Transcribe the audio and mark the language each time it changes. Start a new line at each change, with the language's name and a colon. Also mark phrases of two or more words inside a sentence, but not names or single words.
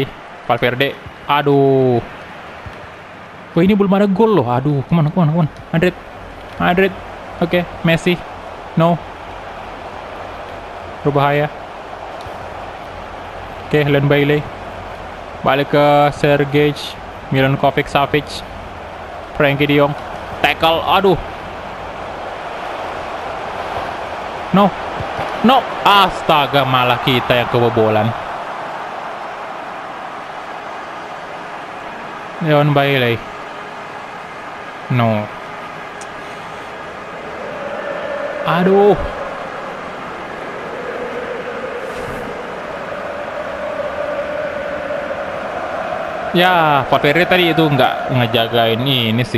Indonesian: Valverde. Aduh. Wah, ini belum ada gol loh. Aduh, kemana. Madrid. Oke, Messi. No. Berbahaya. Oke, Leon Bailey. Balik ke Sergej. Milinkovic Savic. Frenkie de Jong. Tackle. Aduh.
English: No. No.
Indonesian: Astaga, malah kita yang kebobolan. Leon Bailey. No. Aduh. Ya, Valverde tadi itu nggak ngejagain ini sih.